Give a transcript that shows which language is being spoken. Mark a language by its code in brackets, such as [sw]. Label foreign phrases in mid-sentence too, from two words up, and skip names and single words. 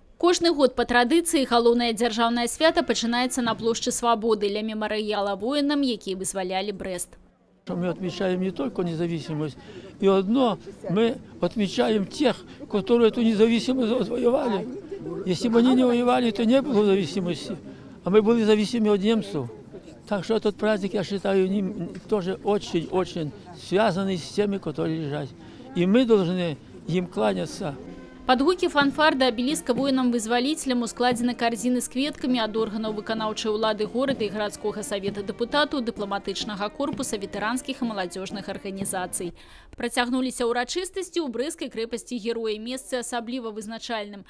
[be] Кожны год по традыцыі галоўнае дзяржаўнае свята пачынаецца на плошчы Свабоды ля мемарыяла воінам, якія вызвалялі Брест. [ru] Мы отмечаем не только независимость, и одно, мы отмечаем тех, которые эту независимость отвоевали. Если бы они не воевали, то не было зависимости, а мы были зависимы от немцев. Так что этот праздник, я считаю, тоже очень-очень связанный с теми, которые лежат. И мы должны им кланяться. [be] Под гукі фанфар да абеліска воінам-вызваліцелям ускладзены карзіны з кветкамі ад органаў выканаўчай улады горада і гарадскога савета дэпутатаў, дыпламатычнага корпуса, ветэранскіх і маладзёжных арганізацый. Працягнуліся ўрачыстасці ў брэсцкай крэпасці Героя, месцы асабліва вызначальным.